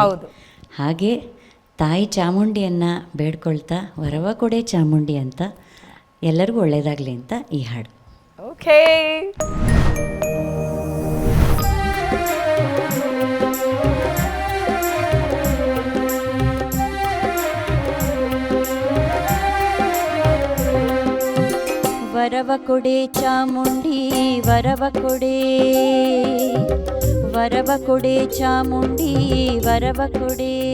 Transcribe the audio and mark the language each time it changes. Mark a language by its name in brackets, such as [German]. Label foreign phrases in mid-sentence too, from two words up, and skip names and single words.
[Kannada] ಹಾಗೆ ತಾಯಿ ಚಾಮುಂಡಿಯನ್ನು ಬೇಡ್ಕೊಳ್ತಾ ವರವ ಕೊಡೆ ಚಾಮುಂಡಿ ಅಂತ ಎಲ್ಲರಿಗೂ ಒಳ್ಳೆಯದಾಗಲಿ ಅಂತ ಈ ಹಾಡು. ಓಕೆ. ವರವ ಕೊಡೆ ಚಾಮುಂಡಿ ವರವ ಕೊಡೆ, ವರವ ಕೊಡೆ ಚಾಮುಂಡಿ ವರವ ಕೊಡೆ,